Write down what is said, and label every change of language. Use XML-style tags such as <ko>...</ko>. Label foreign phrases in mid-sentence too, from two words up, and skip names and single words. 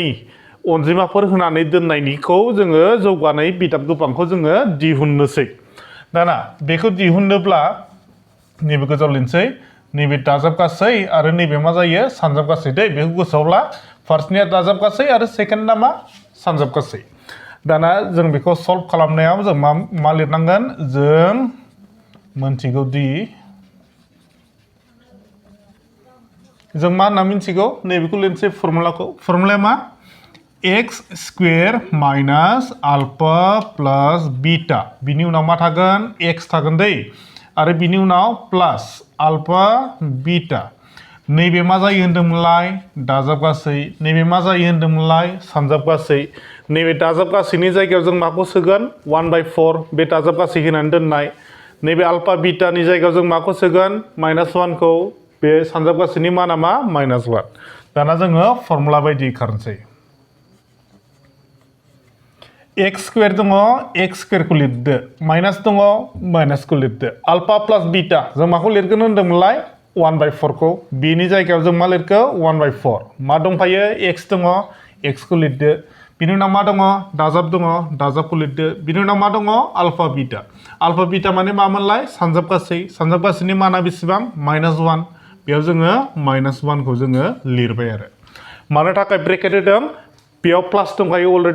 <brx>अनजिमाफोर होनानै दोननायनिखौ जोङो जौगानाय बिदाब गोबांखौ जोङो दिहुननोसै दाना बेखौ दिहुननोब्ला नैबे गोजौआव लिरनोसै नैबे दाजाबगासै आरो नैबे मा जायो सानजाबगासै दै बेखौ गोसोआव ला फार्स्टनिया दाजाबगासै आरो सेकेन्डना मा सानजाबगासै दाना जों बेखौ सल्भ खालामनायाव जों मा लिरनांगोन जों मोनथिगौ दि जों मा होनना मिथिगौ नैबेखौ लिरनोसै फर्मुलाया मा</brx> <en>x square minus alpha plus beta</en> <brx>बिनि उनाव मा थागोन x थागोन दै आरो बिनि उनाव</brx> <en>plus alpha beta</en> <brx>नैबे मा जायो होनदोंमोनलाय दाजाबगासै नैबे मा जायो होनदोंमोनलाय सानजाबगासै नैबे दाजाबगासैनि जायगायाव जों माखौ सोगोन 1/4 बे दाजाबगासै होनानै दोननाय नैबे</brx> <en>alpha betaनि</en> <brx>जायगायाव जों माखौ सोगोन -1 खौ बे सानजाबगासैनि माना मा -1 दाना जोङो फर्मुला बायदि खारनोसै</brx> <en>x square</en> <brx>दङ</brx> <en>x squareखौ</en> <brx>लिरदो माइनास दङ माइनासखौ लिरदो</brx> <en>alpha plus beta</en> <brx>जों माखौ लिरगोन होनदोंमोनलाय 1/4 खौ बिनि जायगायाव जों मा लिरखो 1/4 मा दंफायो x दङ x खौ लिरदो बिनि उनाव मा दङ दाजाबखौ लिरदो बिनि उनाव मा दङ</brx> <en>alpha beta</en> <brx>माने मामोनलाय सानजाबगासैनि माना बेसेबां -1 बेयाव जोङो -1 खौ जोङो लिरबाय आरो मानो थाखाय ब्रेकेट होदों बेयाव प्लास दंखायो अलरेडि</brx>